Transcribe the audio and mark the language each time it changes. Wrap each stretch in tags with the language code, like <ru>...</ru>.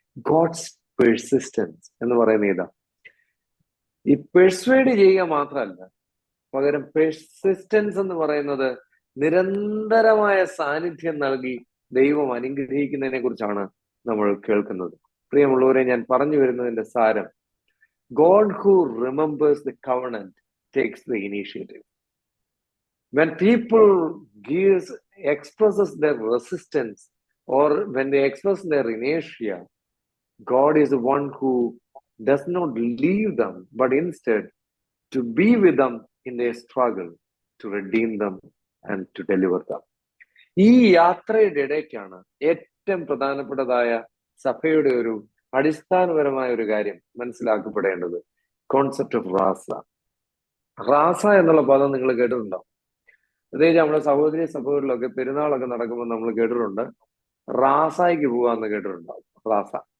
<ml>God's persistence എന്ന് പറയുന്ന ഇതാ. ഈ പെർസ്വേഡ് ചെയ്യുക മാത്രമല്ല, പകരം പെർസിസ്റ്റൻസ് എന്ന് പറയുന്നത് നിരന്തരമായ സാന്നിധ്യം നൽകി ദൈവം അനുഗ്രഹിക്കുന്നതിനെ കുറിച്ചാണ് നമ്മൾ കേൾക്കുന്നത്. പ്രിയമുള്ളവരെ, ഞാൻ പറഞ്ഞു വരുന്നതിന്റെ സാരം,</ml> <en>God who remembers the covenant takes the initiative. When people expresses their resistance, or when they express their inertia, God is the one who does not leave them, but instead to be with them in their struggle, to redeem them and to deliver them.</en> <ml>ഈ യാത്രയുടെ ഇടയ്ക്കാണ് ഏറ്റവും പ്രധാനപ്പെട്ടതായ സഭയുടെ ഒരു അടിസ്ഥാനപരമായ ഒരു കാര്യം മനസ്സിലാക്കപ്പെടേണ്ടത്, concept of Raza. Raza എന്നുള്ള പദം നിങ്ങൾ കേട്ടിട്ടുണ്ടോ? പ്രത്യേകിച്ച് നമ്മുടെ സഹോദരി സഭകളിലൊക്കെ പെരുന്നാളൊക്കെ നടക്കുമ്പോൾ നമ്മൾ കേട്ടിട്ടുണ്ട് റാസായിക്ക് പോവാന്ന് കേട്ടിട്ടുണ്ടാവും. റാസ,</ml>